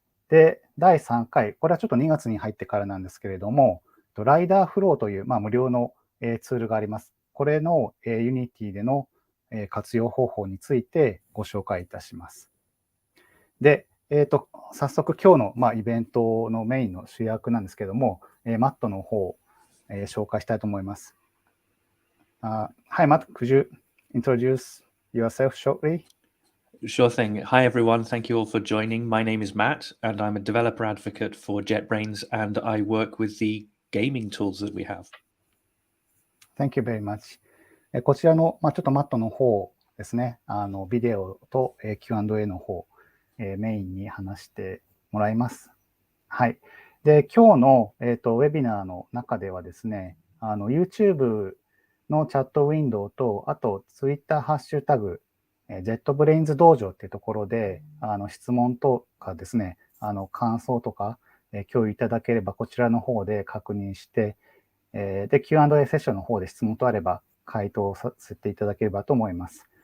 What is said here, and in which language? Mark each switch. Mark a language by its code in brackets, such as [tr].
[ja] で、第3回、これはちょっと2月に入ってからなんですけれども、ライダーフローという無料のツールがあります。これの Unity での活用方法についてご紹介いたします。で、早速今日のイベントのメインの主役なんですけれども、マットの方を紹介したいと思います。 [en] Hi, Matt, could you introduce yourself shortly? Sure thing. Hi, everyone. Thank you all for joining. My name is Matt, and I'm a developer advocate for JetBrains, and I work with the gaming tools that we have. Thank you very much. [ja] こちらの、ちょっとマットの方ですね、ビデオと Q&A の方、メインに話してもらいます。はい。で、今日の、ウェビナーの中ではですね、YouTube のチャットウィンドウと、あと Twitter ハッシュタグ、JetBrains 道場っていうところで、質問とかですね、感想とか、共有いただければ、こちらの方で確認して、で、Q&A セッションの方で質問とあれば、回答させていただければと思います。